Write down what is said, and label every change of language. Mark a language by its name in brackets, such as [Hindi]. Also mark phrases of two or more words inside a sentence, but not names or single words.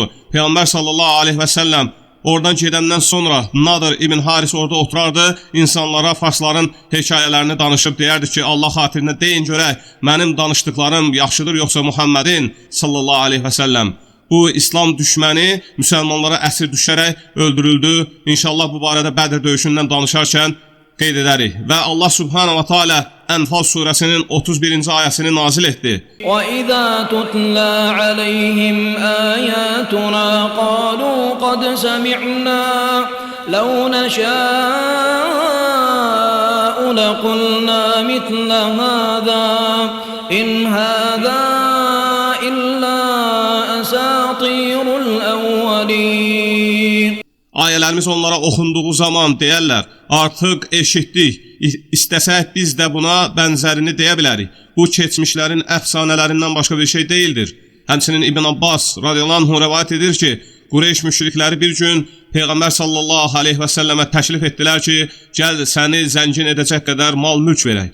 [Azerbaijani] Peyğəmbər [Arabic] صلى الله عليه وسلم [Azerbaijani] oradan gedəndən sonra Nadir ibn Haris orada oturardı, insanlara Farsların hekayələrini danışıb deyərdi ki, Allah xatirinə deyin görək, mənim danışdıqlarım yaxşıdır yoxsa Muhammedin [Arabic] صلى الله عليه وسلم. [Azerbaijani] Bu İslam düşməni müsəlmanlara əsir düşərək öldürüldü. İnşallah bu barədə Bədr döyüşündən danışarkən qeyd edərik. Və Allah [Arabic] سبحانه وتعالى [Azerbaijani] Ənfal surəsinin 31-ci ayəsini nazil etdi. [Arabic] وَإِذَا تُتْلَى عَلَيْهِمْ آيَاتُنَا قَالُوا قَدْ سَمِعْنَا لو نشاء لقلنا مثل هذا إن هذا إلا أساطير الأولين. [Azerbaijani] Ayələrimiz onlara oxunduğu zaman deyərlər, artıq eşitdik, istəsək biz də buna bənzərini deyə bilərik. Bu keçmişlərin əfsanələrindən başqa bir şey deyildir. Həmçinin İbn Abbas [Arabic] رضي الله عنه [Azerbaijani] rəvayət edir ki, Qureyş müşrikləri bir gün Peyğəmbər [Arabic] صلى الله عليه وسلم [Azerbaijani] təklif etdilər ki, gəl səni zəngin edəcək qədər mal mülk verək.